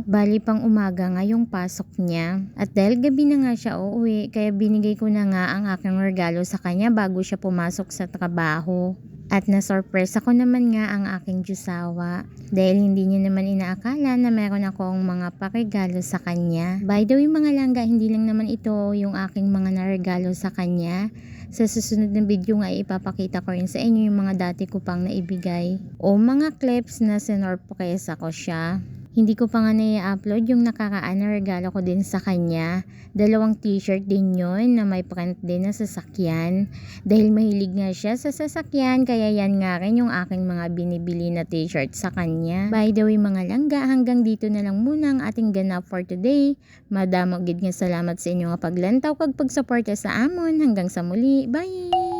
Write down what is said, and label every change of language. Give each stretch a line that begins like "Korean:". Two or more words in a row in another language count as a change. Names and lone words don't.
Filipino: Bali pang umaga nga yung pasok niya. At dahil gabi na nga siya uuwi kaya binigay ko na nga ang aking regalo sa kanya bago siya pumasok sa trabaho. At na-surprise ako naman nga ang aking Diyosawa dahil hindi niya naman inaakala na meron akong mga paregalo sa kanya.
English: By the way
Filipino: mga langga, hindi lang naman ito yung aking mga naregalo sa kanya. Sa susunod na video nga ipapakita ko rin sa inyo yung mga dati ko pang naibigay o mga clips na sinorpresa ko siya. Hindi ko pa nga na-upload yung nakaraan na regalo ko din sa kanya. 2 t-shirt din yun na may print din na sasakyan. Dahil mahilig nga siya sa sasakyan, kaya yan nga rin yung aking mga binibili na t-shirt sa kanya.
English: By the way
Filipino: mga langga, hanggang dito na lang muna ang ating ganap
English: for today.
Hiligaynon: Madamo gid nga salamat sa inyo nga paglantaw kag pagsuporta sa amon.
Filipino: Hanggang sa muli. Bye!